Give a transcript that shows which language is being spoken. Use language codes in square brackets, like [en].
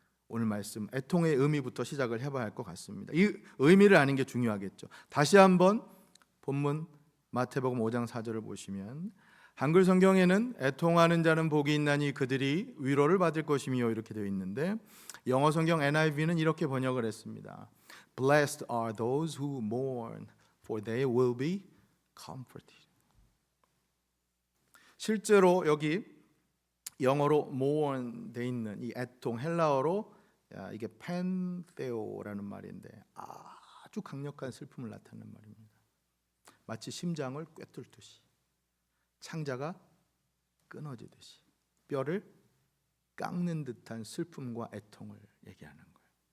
[ko] 오늘 말씀 애통의 의미부터 시작을 해봐야 할 것 같습니다. 이 의미를 아는 게 중요하겠죠. 다시 한번 본문 마태복음 5장 4절을 보시면 한글 성경에는 애통하는 자는 복이 있나니 그들이 위로를 받을 것이며 이렇게 되어 있는데 영어 성경 NIV는 이렇게 번역을 했습니다. [en] Blessed are those who mourn, for they will be comforted. [ko] 실제로 여기 영어로 mourn 돼 있는 이 애통 헬라어로 이게 펜테오라는 말인데 아주 강력한 슬픔을 나타내는 말입니다. 마치 심장을 꿰뚫듯이 창자가 끊어지듯이 뼈를 깎는 듯한 슬픔과 애통을 얘기하는 거예요.